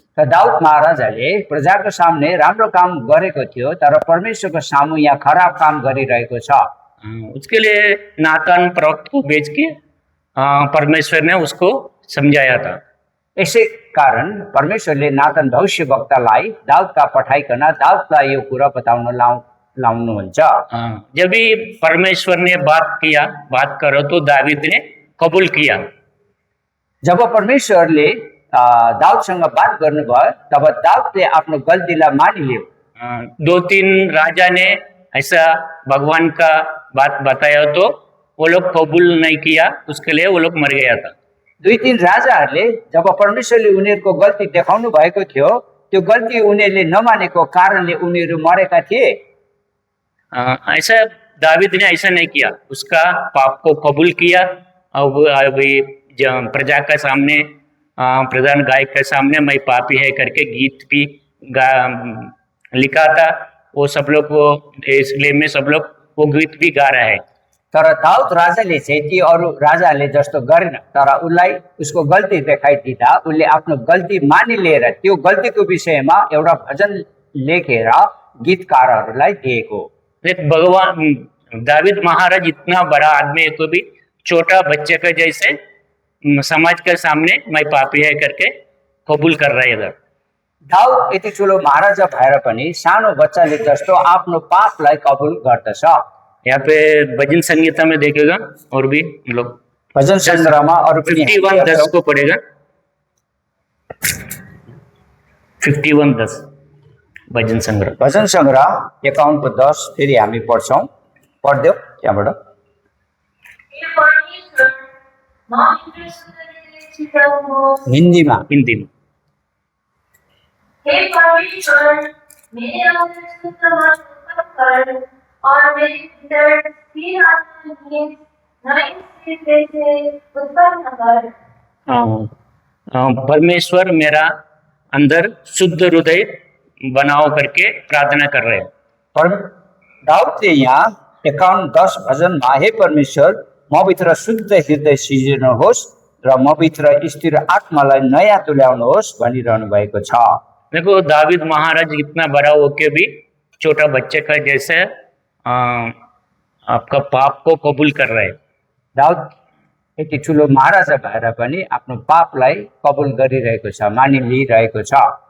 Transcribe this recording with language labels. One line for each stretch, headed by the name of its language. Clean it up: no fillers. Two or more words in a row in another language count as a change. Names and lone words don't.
Nepali: त दाउद महाराजाले प्रजाको सामने राम्रो काम गरेको थियो तर परमेश्वरको सामु यहाँ खराब काम गरिरहेको छ।
Hindi: उसके लिए नातान प्रवक्त को भेज के परमेश्वर ने उसको समझाया था।
Nepali: यसै कारण परमेश्वरले नातान भविष्यवक्तालाई दाउदका पठाइकन दाउदलाई यो कुरा बताउन लाउनुहुन्छ।
Hindi: जब भी परमेश्वर ने बात करो तो दाऊद ने कबूल किया।
Nepali: जब परमेश्वरले दाउदसँग बात गर्नुभयो तब दाउदले आफ्नो गल्तीलाई मानिलियो।
Hindi: 2-3 राजा ने ऐसा भगवान का बात बताया तो वो लोग कबूल नहीं किया, उसके लिए वो लोग मर गया था।
Nepali: 2-3 राजाहरूले जब परमेश्वरले उनीहरूको गल्ती देखाउनु भएको थियो त्यो गल्ती उनीहरूले नमानेको कारणले उनीहरू मरेका थिए।
Hindi: ऐसा दाऊद ने ऐसा नहीं किया, उसका पाप को कबूल किया। अभी प्रजा के सामने, प्रधान गायक के सामने मैं पापी है करके गीत भी लिखा था। वो सब लोग वो इसलिए में सब लोग वो गीत भी गा रहा है।
Nepali: तर दाउद राजाले चाहिँ ती अरू राजाले जस्तो गरेन, तर उसलाई उसको गल्ती देखाइदिँदा उसले आफ्नो गल्ती मानिलिएर त्यो गल्तीको विषयमा एउटा भजन लेखेर गीतकारहरूलाई दिएको।
Hindi: भगवान दाऊद महाराज इतना बड़ा आदमी है तो भी छोटा बच्चे के जैसे समाज के सामने मैं पापी है करके कबूल कर रहा है। इधर
Nepali: दाउद यति ठुलो महाराजा भएर पनि सानो बच्चाले जस्तो आफ्नो पापलाई कबुल गर्दछ।
Hindi: यहाँ पे भजन संगीता में देखेगा और भी हम लोग
Nepali: भजन संग्रहमा अरु पनि
Hindi: 51:10 को पढ़ेगा। 51:10 भजन संग्रह
Nepali: 51:10 फेरि हामी पढ्छौं। पढ्देऊ त्यहाँबाट। हिन्दीमा
Hindi: हे परमेश्वर, मेरे अंदर शुद्ध मन उत्पन्न कर और मेरे भीतर स्थिर आत्मा लिए नए सिरे से उत्पन्न कर। परमेश्वर मेरा अंदर शुद्ध हृदय बनाओ करके प्रार्थना कर रहे हैं।
Nepali: पर दाउदले यहाँ 51:10 भजनमा हे परमेश्वर मभित्र शुद्ध हृदय सिर्जनुहोस् र मभित्र स्थिर आत्मालाई नयाँ तुल्याउनुहोस् भनिरहनु भएको छ।
Hindi: देखो दाऊद महाराज इतना बड़ा होके भी छोटा बच्चे का जैसे आपका पाप को कबूल कर रहे हैं।
Nepali: दाउद यति ठुलो महाराजा भएर पनि आफ्नो पापलाई कबुल गरिरहेको छ, मानिलिरहेको छ।